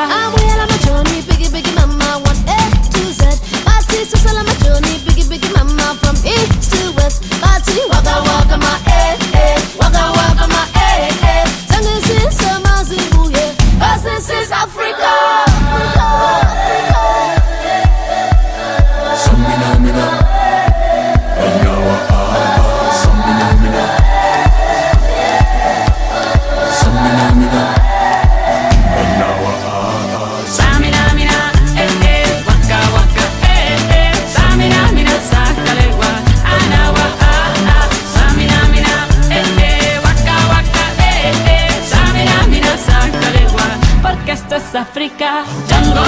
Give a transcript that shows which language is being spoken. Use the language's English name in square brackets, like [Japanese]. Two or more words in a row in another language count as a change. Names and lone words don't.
[English] I'm well on my journey, biggie, biggie mama, 1 A to Z. My sister's on my journey, biggie, biggie mama, from east to west. My tea, waka, waka, my waka, waka, my Tango sister, my zibu, yeah. This is Africa. Samina, mina, anawa, Samina, mina, Samina, mina, anawa, Samina, mina, waka, waka, Samina, mina, Sangalegua, anawa, Samina, mina, waka, waka, Samina, mina, Sangalegua, [Spanish] porque esto es África.